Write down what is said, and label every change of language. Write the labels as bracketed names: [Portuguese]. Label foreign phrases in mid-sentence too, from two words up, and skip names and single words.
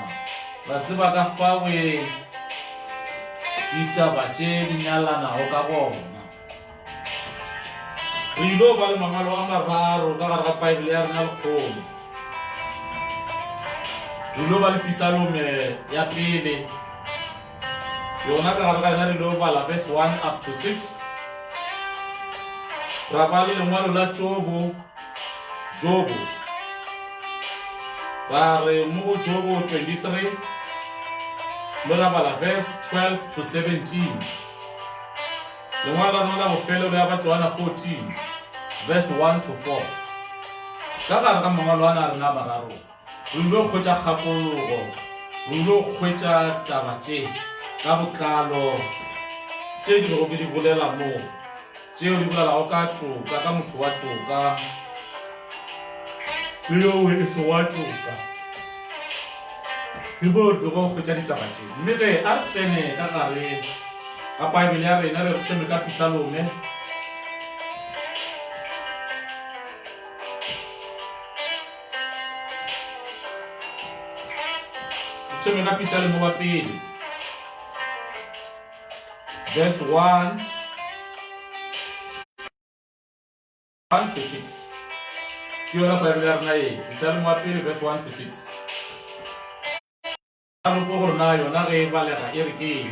[Northern Sotho] Ra tseba ka fawe ditaba tše di nyalanago ka gona. Re ilo ba le mangwalo a mararo ka gare ga Bible ya rena lekgolo. Re ilo ba le Pisalome ya pele, yona ka gare ga yona re ilo bala [English] verse 1 up to 6. [Northern Sotho] Ra ba le lengwalo la Jobo, ra re mo go Jobo 23 le ra bala [English] verse 12 to 17. [Northern Sotho] Lengwalo la rona la bofelo le ya ba Johana 14 [English] verse 1 to 4. [Northern Sotho] Ka gare ga mangwalo a na rena mararo re ilo kgwetša kgapologo, re ilo kgwetša taba tše ka botlalo tše di bego ke di bolela mo, tšeo di bolelago ka toka, ka motho wa toka le yo e se wa toka. Ke bo re go kgwetša ditaba tše. Mme ge a tsene ka gare ga Bible ya rena re thome ka Pisalome wa pele [English] verse 1 to 6. [Northern Sotho] Ke yona Bible ya rena e, Pisalome wa pele [English] verse 1 to 6. [Northern Sotho] A re ko gore na yona ge e balega e re ke eng.